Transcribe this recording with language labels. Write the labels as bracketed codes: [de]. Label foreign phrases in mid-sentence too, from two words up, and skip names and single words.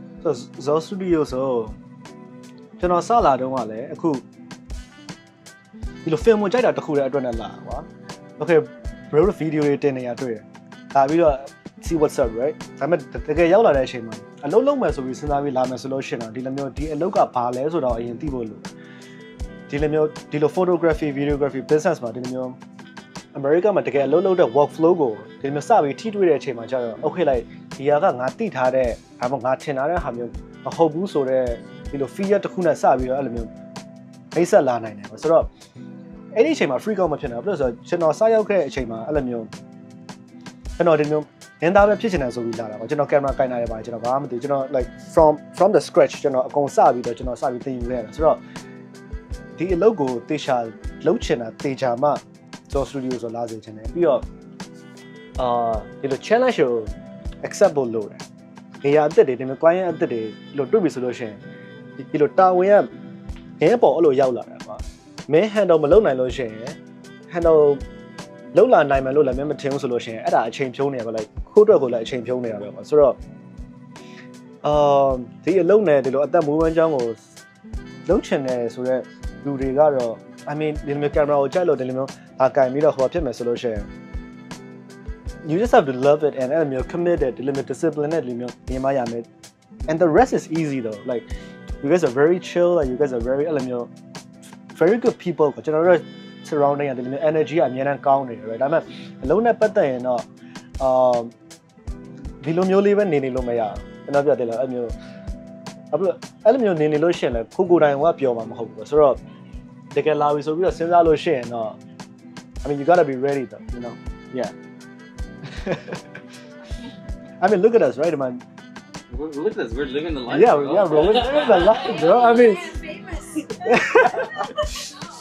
[my] Zo Studio so ကျွန်တော်စလာတော့ကလည်းအခုဒီလို film ကိုကြိုက်တာတစ်ခုတည်းအတွက်နဲ့လာကွာ [en] Okay bro video [my] တွေတင်နေရတွေ့တယ်ဒါပြီးတော့ [en] see what's up right [my] ဒါပေမဲ့တကယ်ရောက်လာတဲ့အချိန်မှာအလုပ်လုပ်မယ်ဆိုပြီးစဉ်းစားပြီးလာမယ်ဆိုလို့ရှိရင်တော့ဒီလိုမျိုးဒီအလုပ်ကဘာလဲဆိုတော့အရင်သိဖို့လိုဒီ လိုမျိုးဒီလို [en] photography videography business [my] မှာဒီလိုမျိုး America မှာတကယ်အလုပ်လုပ်တဲ့ workflow ကိုဒီလိုမျိုးစပြီးထိတွေ့တဲ့အချိန်မှာကျတော့ okay လိုက်ဒီဟာကငါသိထားတဲ့ဒါမှမဟုတ်ငါထင်ထားတဲ့ဟာမျိုးမဟုတ်ဘူးဆိုတော့ဒီလို fear တစ်ခု နဲ့စပြီးတော့အဲ့လိုမျိုးအိတ်ဆက်လာနိုင်တယ်ဆိုတော့အဲ့ဒီအချိန်မှာ [en] free call [my] မဖြစ်နိုင်ဘူးဆိုတော့ကျွန်တော်စရောက်ခဲ့တဲ့အချိန်မှာအဲ့လိုမျိုးကျွန်တော်ဒီမျိုးနင်းသားပဲဖြစ်ချင်တယ်ဆိုပြီး လာတာပေါ့ကျွန်တော်ကင်မရာကင်နာရပါတယ်ကျွန်တော်ဘာမှမသိကျွန်တော် [en] like from the scratch [my] ကျွန်တော်အကုန်စပြီးတော့ကျွန်တော်စပြီးသင်ယူခဲ့တာဆိုတော့ဒီ အလုပ်ကိုတေချာလုပ်ချင်တာတေချာမှ Zo Studio ဆိုလာစေချင်တယ်ပြီးတော့ဒီလို challenge ကို accept ဖို့လုပ်တယ်နေရာအသစ်တွေဒီမျိုး client အသစ်တွေလို့တွေ့ပြီဆိုလို့ရှိရင်ဒီလိုတာဝန်ကငင်းပေါ်အဲ့လိုရောက်လာတာကွာမင်း handle မလုပ်နိုင်လို့ရှိရင် handle လောက်လာနိုင်မယ်လို့လည်းမထင်ဘူးဆိုလို့ရှိရင်အဲ့ဒါအချိန်ဖြုံးနေရပါလိုက်ခိုးအတွက်ကိုလည်းအချိန်ဖြုံးနေရပဲပေါ့ဆိုတော့ ဒီအလုံးနဲ့ဒီလိုအသက်မွေးဝမ်းကြောင်းကိုလုံးချင်တယ်ဆိုတော့လူတွေကတော့ [en] I mean [my] ဒီလိုကင်မရာကိုကြိုက်လို့ဒီလိုမျိုးအကင်ပြီးတော့ဟိုဖြစ်မယ်ဆိုလို့ရှိရင် [en] you just have to love it and [my] အဲ့လိုမျိုး committed ဒီလိုမျိုး discipline နဲ့ဒီလိုမျိုးနေမှရမယ် [en] and the rest is easy though like you guys are very chill like you guys are very [my] အဲ့လိုမျိုး [en] very good people [my] ကိုကျွန်တော်တို့ surrounding တဲ့ဒီလို energy အများနဲ့ကောင်းနေတယ် right ဒါပေမဲ့အလုံးနဲ့ပတ်သက်ရင်တော့ ဒီလိုမျိုးလေးပဲနေလို့မရဘူးကျွန်တော်ပြောတယ်လားအဲ့မျိုးအဲ့လိုမျိုးနေလို့ရှိရင်လည်းကိုတိုင်ကပျော်မှာမဟုတ်ဘူးဆိုတော့တကယ်လာပြီဆိုပြီးတော့စဉ်းစားလို့ရှိရင်တော့ [en] I mean you got to be ready though you know yeah I mean look at us right man look at us we're living the life yeah bro we're living the life bro I mean